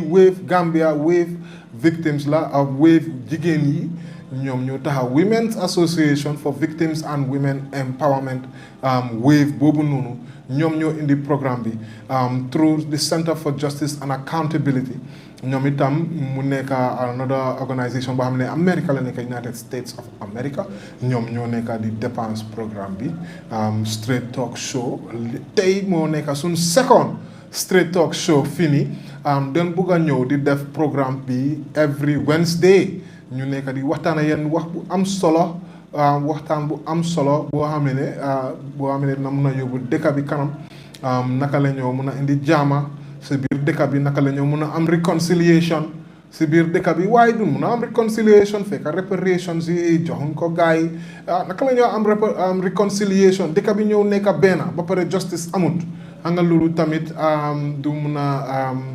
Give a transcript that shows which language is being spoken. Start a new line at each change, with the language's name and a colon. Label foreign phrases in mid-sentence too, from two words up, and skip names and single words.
Wolof: WAVE Gambia WAVE victims la ak WAVE jigéen yi ñoom ñoo taxaw Women's Association for Victims and Women Empowerment WAVE boobu noonu ñoom ñoo indi programme bi
English: through the
Wolof: Center for Justice and Accountability ñoom itam mu nekk
English: another organisation
Wolof: boo xam ne America la nekk United States of America ñoom ñoo nekk di dépense programme bi
English: straight talk show
Wolof: tey moo nekk suñ
English: second straight talk show
Wolof: fii nii den bugg a ñëw di def programme bi
English: every Wednesday
Wolof: ñu nekk di waxtaan ak yéen wax bu am solo waxtaan bu am solo boo xam ne dina mun a yóbbu dëkk bi kanam naka la ñoo mun a indi jaama si biir dëkk bi naka la ñoo mun a am réconciliation si biir dëkk bi waaye du mun a am réconciliation fekk réparation si joxuñ ko gars yi naka la ñoo am réconciliation dëkk bi ñëw nekk benn ba pare justice amut xam nga loolu tamit du mun a